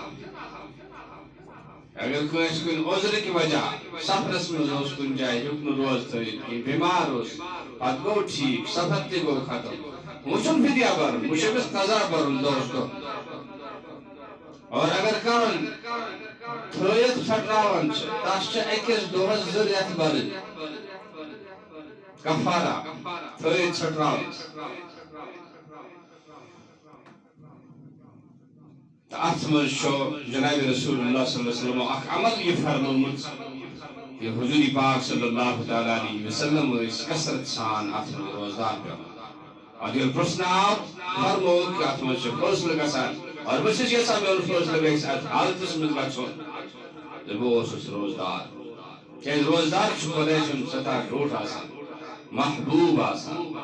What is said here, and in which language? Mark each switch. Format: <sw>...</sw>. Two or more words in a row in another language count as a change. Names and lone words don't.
<ks>اگر کٲنٛسہِ کُنہِ عذرٕکہِ وجہ سفرس منٛز اوس کُنہِ جایہِ ہیوٚک نہٕ روزٕ تھٲوِتھ کینٛہہ، بٮ۪مار اوس، پتہٕ گوٚو ٹھیٖک، سفر تہِ گوٚو ختم، وۄنۍ چھُنہٕ فِدیہ بھرُن، وۄنۍ چھُ أمِس قضا بھرُن دۄہس دۄہ۔ اور اگر کانٛہہ تھٲیِتھ پھٹراوان چھِ تَس چھِ أکِس دۄہَس 2 رٮ۪تھ بَرٕنۍ کفارہ تھٲیِتھ پھٹراوان تہٕ اَتھ منٛز چھُ جناب رسول اللہ</ks> <ar>صلی اللہ علیہ وسلم</ar> <ks>اکھ عمل یہِ فرمومُت کہ حضور پاک</ks> <ar>صلی اللہ تعالیٰ علیہ وسلم</ar> <ks>ٲسۍ کثرت سان اَتھ منٛز روزدار پٮ۪وان اور ییٚلہِ پرٛژھنہٕ آو فرمووُکھ کہ اَتھ منٛز چھُ فٲصلہٕ گژھان اور بہٕ چھُس یژھان میون فٲصلہٕ گژھِ اَتھ حالتس منٛز گژھُن تہٕ بہٕ اوسُس روزدار کیٛازِ روزدار چھُ خۄداے سُنٛد سٮ۪ٹھاہ ڈوٹھ آسان محبوٗب آسان</ks>